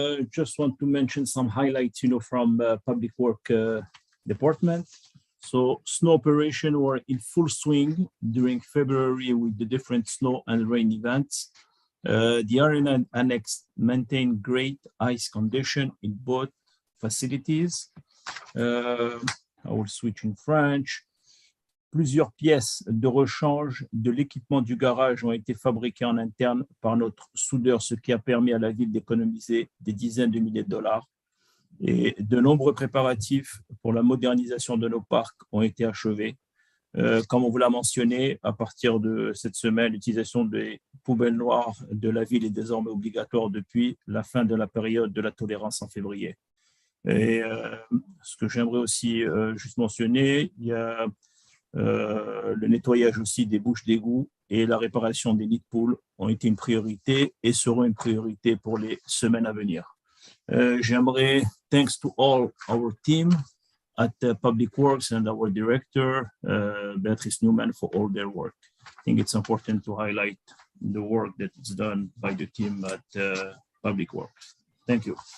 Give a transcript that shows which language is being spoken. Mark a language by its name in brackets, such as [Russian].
[English] Just want to mention some highlights, from Public Work Department. So snow operation were in full swing during February with the different snow and rain events. The arena annex maintained great ice condition in both facilities. I will switch in French. [French] Plusieurs pièces de rechange de l'équipement du garage ont été fabriquées en interne par notre soudeur, ce qui a permis à la ville d'économiser des dizaines de milliers de dollars. Et de nombreux préparatifs pour la modernisation de nos parcs ont été achevés. Comme on vous l'a mentionné, à partir de cette semaine, l'utilisation des poubelle noire de la ville est désormais obligatoire depuis la fin de la période de la tolérance en février. Et ce que j'aimerais aussi juste mentionner, il y a le nettoyage aussi des bouches d'égout et la réparation des nids de poules ont été une priorité et seront une priorité pour les semaines à venir. J'aimerais, [English] thanks to all our team at Public Works and our director, Beatrice Newman, for all their work. I think it's important to highlight the work that is done by the team at Public Works. Thank you.